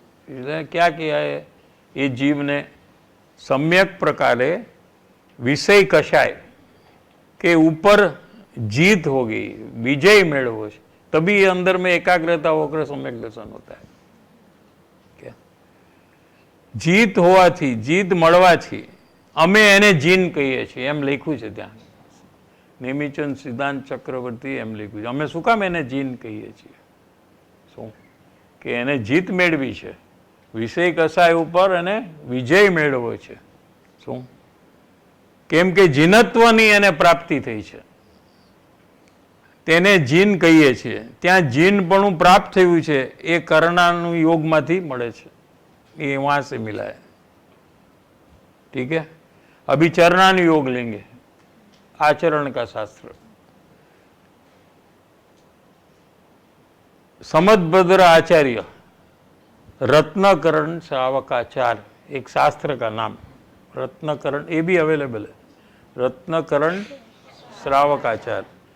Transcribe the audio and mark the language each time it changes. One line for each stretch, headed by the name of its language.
Hindi: क्या किया है ये जीव ने? सम्यक प्रकारे विषय कसाय के ऊपर जीत हो गई,
Gujarati: विजय मेळवो छे,
Hindi: तभी अंदर में एकाग्रता होकर सम्यक दर्शन होता है. क्या?
Gujarati: जीत होवाथी, जीत मळवाथी અમે એને જીન કહીએ છીએ, એમ લખ્યું છે ત્યાં. नेमीचंद सिद्धांत चक्रवर्ती એમ લખ્યું છે. અમે શું કામ એને જીન કહીએ છીએ? શું કે એને જીત મેળવી છે, વિષય કસાય ઉપર એને વિજય મેળવ્યો છે. શું? કેમ કે જીનત્વની એને પ્રાપ્તિ થઈ છે, તેને જીન કહીએ છીએ. ત્યાં જીનપણું પ્રાપ્ત થયું છે એ કરણાનું યોગમાંથી મળે છે,
Hindi: ये वहां से मिला है. ठीक है, अभी चरणान योग लेंगे, आचरण का शास्त्र. समदभद्र आचार्य रत्नकरण श्रावकाचार्य, एक शास्त्र का नाम रत्नकरण, ये भी अवेलेबल है, रत्नकरण श्रावकाचार्य.